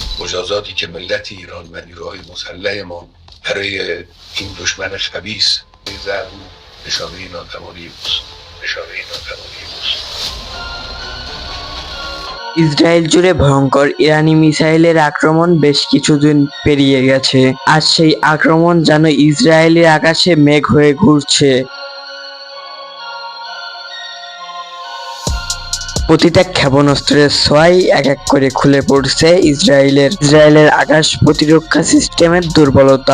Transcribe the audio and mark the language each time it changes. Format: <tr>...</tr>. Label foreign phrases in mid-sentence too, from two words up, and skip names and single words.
<fa>مجازاتی که ملت ایران و نیروهای مسلح ما برای این دشمن خبیث می‌ذارن نشانه ناتوانی اوست.</fa> <bn>ইসরায়েল জুড়ে ভয়ঙ্কর ইরানি মিসাইলের আক্রমণ বেশ কিছুদিন পেরিয়ে গেছে। আজ সেই আক্রমণ যেন ইসরায়েলের আকাশে মেঘ হয়ে ঘুরছে। প্রতিটা ক্ষেপণাস্ত্রের ছোঁয়ায় এক এক করে খুলে পড়ছে ইসরায়েলের আকাশ প্রতিরক্ষা সিস্টেমের দুর্বলতা।</bn>